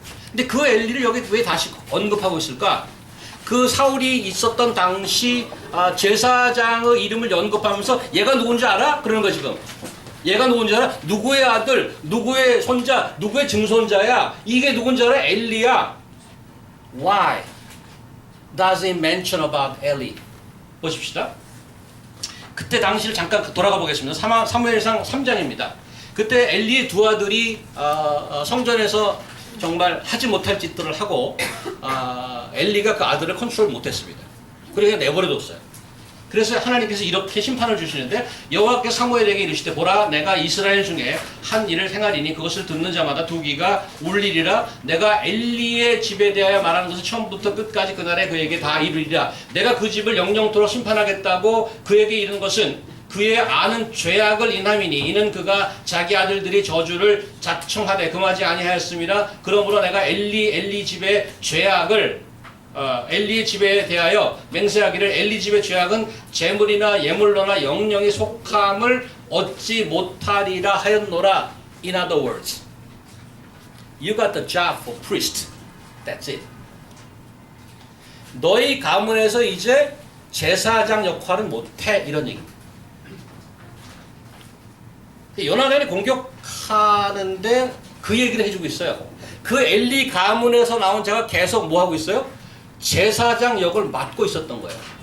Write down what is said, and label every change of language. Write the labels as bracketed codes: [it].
[ko] 근데 그 엘리를 여기 왜 다시 언급하고 있을까? 그 사울이 있었던 당시 제사장의 이름을 언급하면서 얘가 누군지 알아? 그러는 거 지금. 얘가 누군지 알아? 누구의 아들, 누구의 손자, 누구의 증손자야? 이게 누군지 알아? 엘리야. [en] Why does it mention about Eli? [ko] 보십시다. 그때 당시를 잠깐 돌아가 보겠습니다. 사무엘상 3장입니다. 그때 엘리의 두 아들이 성전에서 정말 하지 못할 짓들을 하고 엘리가 그 아들을 컨트롤 못했습니다. 그래서 내버려뒀어요. 그래서 하나님께서 이렇게 심판을 주시는데, 여호와께서 사무엘에게 이르시되 보라, 내가 이스라엘 중에 한 일을 행하리니 그것을 듣는 자마다 두 귀가 울리리라. 내가 엘리의 집에 대하여 말하는 것을 처음부터 끝까지 그날에 그에게 다 이르리라. 내가 그 집을 영영토록 심판하겠다고 그에게 이른 것은 그의 아는 죄악을 인함이니 이는 그가 자기 아들들이 저주를 자청하되 금하지 아니하였습니다. 그러므로 내가 엘리 집의 죄악을 엘리의 집에 대하여 맹세하기를 엘리 집의 죄악은 재물이나 예물로나 영영이 속함을 얻지 못하리라 하였노라. [en] In other words, you got the job for priest. That's it. [ko] 너희 가문에서 이제 제사장 역할은 못해. 이런 얘기입니다. 요나단이 공격하는데 그 얘기를 해주고 있어요. 그 엘리 가문에서 나온 자가 계속 뭐 하고 있어요? 제사장 역을 맡고 있었던 거예요.